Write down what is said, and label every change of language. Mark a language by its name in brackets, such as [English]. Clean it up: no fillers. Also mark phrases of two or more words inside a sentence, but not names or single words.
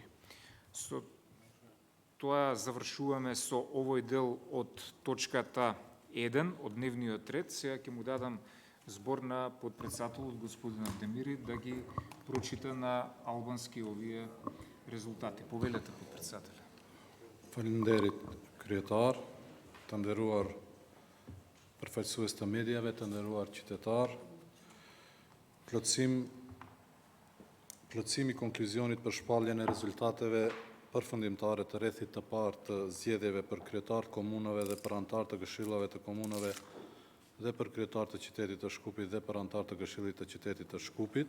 [Macedonian] Со тоа завршуваме со овој дел од точката 1 од дневниот ред. Сега ќе му дадам збор на подпредседателот господин Демири да ги прочита на албански овие резултати. Повелете, подпредседателе. [Albanian] Faleminderit kryetar, të nderuar përfaqësues të mediave, të nderuar qytetar. Plotësimi i konkluzionit për shpalljen e rezultateve përfundimtare të rrethit të parë të zgjedhjeve për kryetar të komunave dhe për antar të këshillave të komunave dhe për kryetar të qytetit të Shkupit dhe për antar të këshillit të qytetit të Shkupit.